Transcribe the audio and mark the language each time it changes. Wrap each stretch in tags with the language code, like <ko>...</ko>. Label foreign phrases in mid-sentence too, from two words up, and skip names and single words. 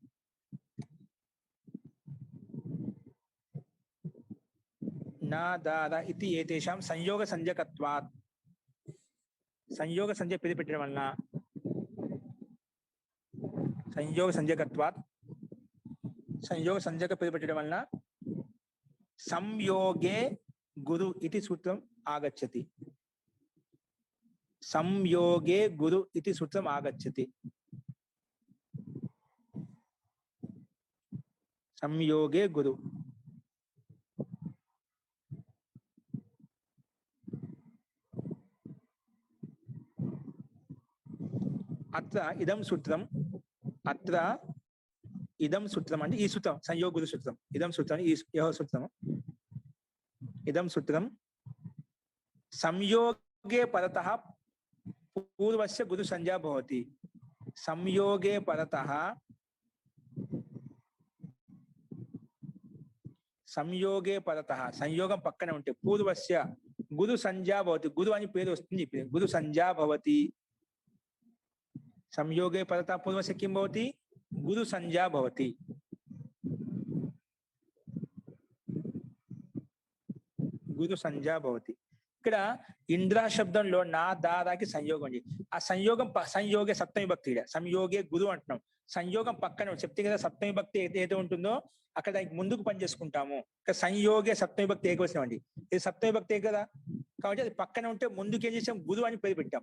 <sa>నా ద రా ఇతి ఏతేషాం సంయోగ సంజ్ఞకత్వాత్,</sa> <te>సంయోగ సంజ్ఞ పేరు పెట్టడం వలన,</te> <sa>సంయోగ సంజ్ఞకత్వాత్</sa> <te>సంయోగ సంజ్ఞక పేరు పెట్టడం వలన</te> <sa>సంయోగే గురు</sa> <te>ఇది సూత్రం ఆగచ్చతి.</te> <sa>संयोगे गुरु इति सूत्रम् आगच्छति। संयोगे गुरु अत्र इदं सूत्रम् अत्र इदं सूत्रम्</sa> <te>అంటే ఈ సూత్రం</te> <sa>సంయోగ గురు సూత్రం ఇదం సూత్రం</sa> <hi>यह सूत्रम्</hi> <sa>इदं सूत्रं संयोगे परतः पूर्वस्य गुरु संज्ञा भवति। संयोगे परतः संयोगं</sa> <te>పక్కన ఉంటే</te> <sa>पूर्वस्य गुरु संज्ञा भवति।</sa> <te>గురు అని పేరు వస్తుంది</te> <sa>गुरु संज्ञा भवति। संयोगे परतः पूर्वस्य किं भवति गुरु संज्ञा भवति। गुरु संज्ञा भवति।</sa> <te>ఇక్కడ ఇంద్ర శబ్దంలో నా దారాకి సంయోగం ఉంది। ఆ సంయోగే సప్తమి భక్తి సంయోగే గురు అంటున్నాం। సంయోగం పక్కన చెప్తే కదా సప్తమి భక్తి ఏదైతే ఉంటుందో అక్కడ దానికి ముందుకు పని చేసుకుంటాము। ఇక్కడ సంయోగే సప్తమి భక్తి ఏకవచనం అండి। ఇది సప్తమి భక్తి కదా కాబట్టి అది పక్కన ఉంటే ముందుకు ఏం చేసాం గురు అని పేరు పెట్టాం।</te>